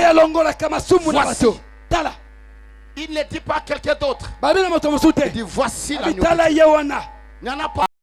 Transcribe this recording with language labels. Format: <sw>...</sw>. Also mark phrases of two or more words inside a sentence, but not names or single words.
<ln>oyo alongolaka masumu na</ln> <fr>Voici.</fr> <ln>bato tala</ln> <fr>Il ne dit pas quelqu'un d'autre.</fr> <ln>babi na moto mosusu</ln> <fr>Il</fr> <ln>te</ln> <fr>dit, voici</fr> <ln>abi</ln> <fr>l'agneau de</fr> <ln>tala</ln> <fr>Dieu.</fr> <ln>ye wana</ln> <fr>Il n'y en a pas</fr>